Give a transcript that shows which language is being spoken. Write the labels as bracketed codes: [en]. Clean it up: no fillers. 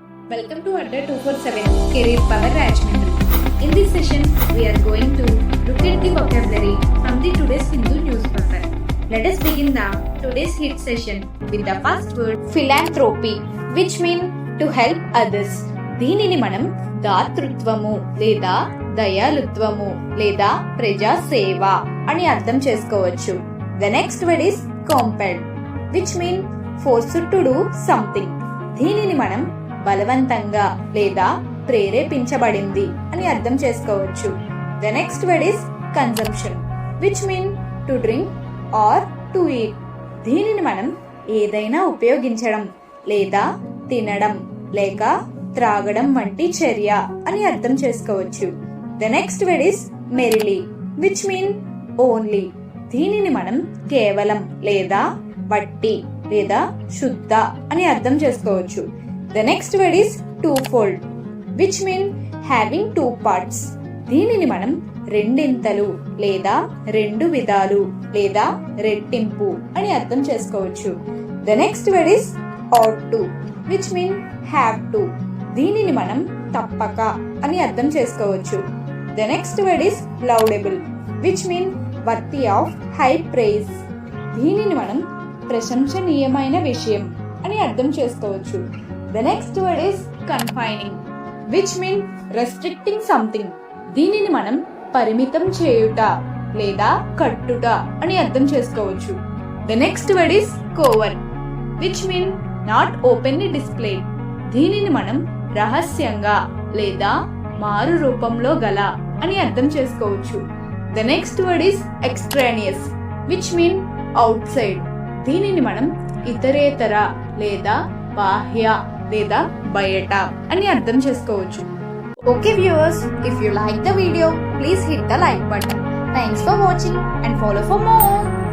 [en] Welcome to Adda 247 Career Power Rajmundry. In this session, we are going to look at the vocabulary from the today's Hindu newspaper. Let us begin the today's hit session with the first word philanthropy, which mean to help others. [te] దీనిని మనం దాతృత్వము లేదా దయాలుత్వము లేదా ప్రజా సేవ అని అర్థం చేసుకోవచ్చు. [en] The next word is compelled, which mean forced to do something. [te] దీనిని మనం బలవంతంగా లేదా ప్రేరేపించబడింది అని అర్థం చేసుకోవచ్చు. [en] The next word is consumption, which mean to drink or to eat. [te] దీనిని మనం ఏదైనా ఉపయోగించడం లేదా తినడం లేక త్రాగడం వంటి చర్య అని అర్థం చేసుకోవచ్చు. [en] The next word is merely, which mean only. [te] దీనిని మనం కేవలం లేదా బట్టి లేదా శుద్ధ అని అర్థం చేసుకోవచ్చు. [en] The next word is twofold, which mean having two parts. [te] దీనిని మనం రెండింతలు లేదా రెండు విధాలు లేదా రెట్టింపు అని అర్థం చేసుకోవచ్చు. [en] The next word is ought to, which mean have to. [te] దీనిని మనం తప్పక అని అర్థం చేసుకోవచ్చు. [en] The next word is laudable, which mean worthy of high praise. [te] దీనిని మనం ప్రశంసనీయమైన విషయం అని అర్థం చేసుకోవచ్చు. [en] The next word is confining, which mean restricting something. [te] దీనిని మనం పరిమితం చేయుట లేదా కట్టుట అని అర్థం చేసుకోవచ్చు. [en] The next word is covert, which mean not openly displayed. [te] దీనిని మనం రహస్యంగా లేదా మారు రూపంలో గల అని అర్థం చేసుకోవచ్చు. [en] The next word is extraneous, which mean outside. [te] దీనిని మనం ఇతరేతర లేదా బాహ్య లేదా బయట అని అర్థం చేసుకోవచ్చు. [en] Okay viewers, if you like the video, please hit the like button. Thanks for watching and follow for more.